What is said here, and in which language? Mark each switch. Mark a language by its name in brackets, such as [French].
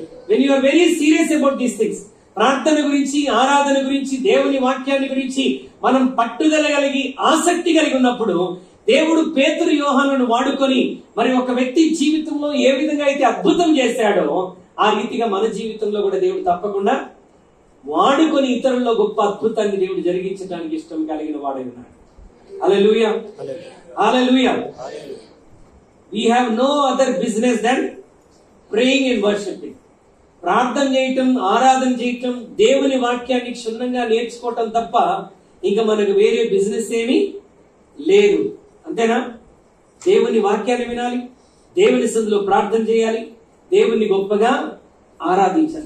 [English] When you are very serious about these things, [Telugu] ప్రార్థన గురించి, ఆరాధన గురించి, దేవుని వాక్యాన్ని గురించి మనం పట్టుదల కలిగి ఆసక్తి కలిగి ఉన్నప్పుడు దేవుడు పేతురు, యోహానులను వాడుకొని మరి ఒక వ్యక్తి జీవితంలో ఏ విధంగా అయితే అద్భుతం చేశాడో ఆ రీతిగా మన జీవితంలో కూడా దేవుడు తప్పకుండా వాడుకొని ఇతరుల్లో గొప్ప అద్భుతాన్ని దేవుడు జరిగించడానికి ఇష్టం కలిగిన వాడై ఉన్నాడు. హల్లెలూయా. హల్లెలూయా. [English] We have no other business than praying and worshiping. [Telugu] ప్రార్థన చేయటం, ఆరాధన చేయటం, దేవుని వాక్యాన్ని క్షుణ్ణంగా నేర్చుకోవటం తప్ప ఇంకా మనకు వేరే బిజినెస్ ఏమీ లేదు. అంతేనా? దేవుని వాక్యాన్ని వినాలి, దేవుని సన్నిధిలో ప్రార్థన చేయాలి, దేవుని గొప్పగా ఆరాధించాలి.